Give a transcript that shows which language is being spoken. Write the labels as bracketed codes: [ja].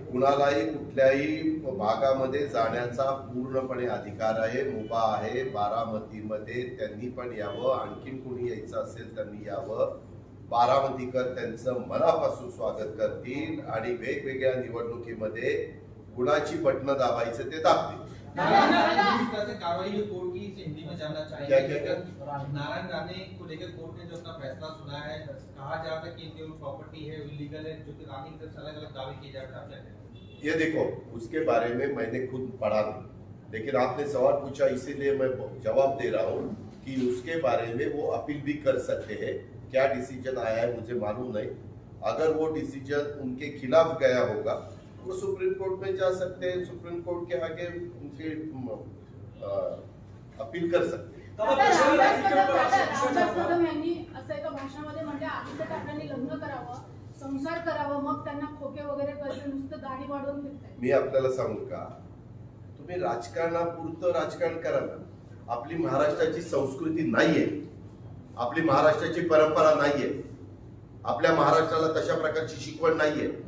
[mr] कुणालाही कुठल्याही भागामध्ये जाण्याचा पूर्णपणे अधिकार आहे, मुभा आहे. बारामतीमध्ये त्यांनी पण यावं, आणखीन कोणी यायचं असेल त्यांनी यावं. बारामतीकर त्यांचं मनापासून स्वागत करतील आणि वेगवेगळ्या निवडणुकीमध्ये कुणाची बटणं दाबायचं ते दाबतील. [hi] इस तरह से कार्रवाई जो कोर्ट की हिंदी में जानना क्या? चाहिए। नारायण राणे को लेकर कोर्ट ने जो अपना फैसला सुना है, कहा जा रहा है कि इनकी प्रॉपर्टी है इलीगल है, जो कि रानी की तरफ से अलग-अलग दावे किए जा रहे हैं। ये देखो, उसके बारे में मैंने खुद पढ़ा नहीं, लेकिन आपने सवाल पूछा इसीलिए मैं जवाब दे रहा हूँ कि उसके बारे में वो अपील भी कर सकते हैं। क्या डिसीजन आया है मुझे मालूम नहीं। अगर वो डिसीजन उनके खिलाफ गया होगा वो सुप्रीम कोर्ट में जा सकते हैं, सुप्रीम कोर्ट के आगे उनके अपील कर सकते हैं। [mr] रामदास कदम यांनी असं एका भाषणामध्ये म्हटलं आदित्य ठाकरेंनी लग्न करावं, संसार करावा, मग त्यांना खोके वगैरे करते, नुसतं दाढी वाढवून फिरताय। मी आपल्याला सांगू का, तुम्ही राजकारणापुरतं राजकारण करा ना। आपली महाराष्ट्राची संस्कृती नाहीये, आपली महाराष्ट्राची परंपरा नाहीये, आपल्या महाराष्ट्राला तशा प्रकारची शिकवण नाहीये।